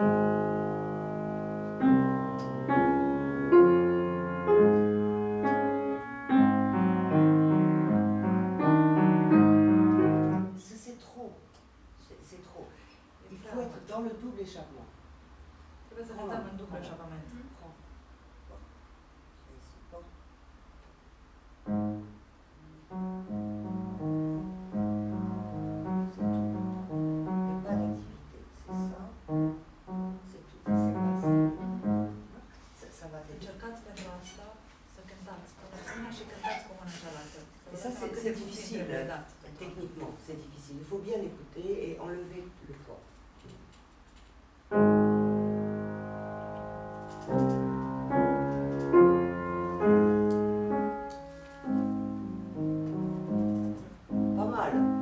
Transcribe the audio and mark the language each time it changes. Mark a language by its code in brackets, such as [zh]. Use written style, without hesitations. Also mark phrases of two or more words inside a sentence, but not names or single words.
[fr] C'est trop. Il faut être dans le double échappement. [ro] Trebuie să cantăm în dublu eșapament. [fr] Pas d'activité, c'est ça. C'est tout. C'est pas ça. Ça va être. [ro] Încercați pentru asta să cântați cu mâna și cântați cu mâna cealaltă. [fr] Et ça, c'est difficile, techniquement, c'est difficile. Il faut bien écouter et enlever le poids. Pas mal.